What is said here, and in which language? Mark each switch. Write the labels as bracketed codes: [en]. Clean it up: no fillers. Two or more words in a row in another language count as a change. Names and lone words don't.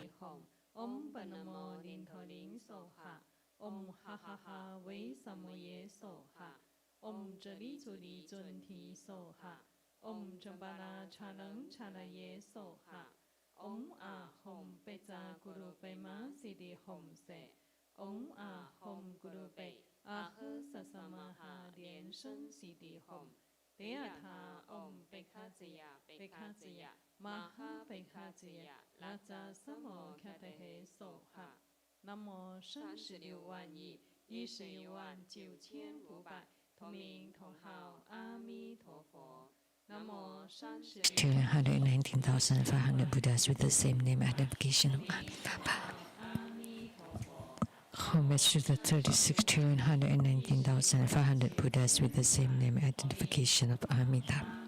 [sa] Om Panamo Lintoling Soha. Om Ha Ha Ha Wei Samoye Soha. Om Jali Zuli Junti Soha. Om Jambala Chalang Chalaye Soha. Om Ah Hom Beza Guru Bema Sidi Hom Se. Om Ah Hom Guru Be. Ah He Sasamaha Lian Shen Sidi Hom. Deata Om Bekhaziya Bekhaziya Maha Bekhaziya Laza Samo Katahe Soha. [zh] Namo 36 万亿11万9500同名同号阿弥陀佛。Namo [en] 119,500 Buddhas with the same name identification of Amitabha. Homage to the 36,119,500 Buddhas with the same name identification of Amitabha.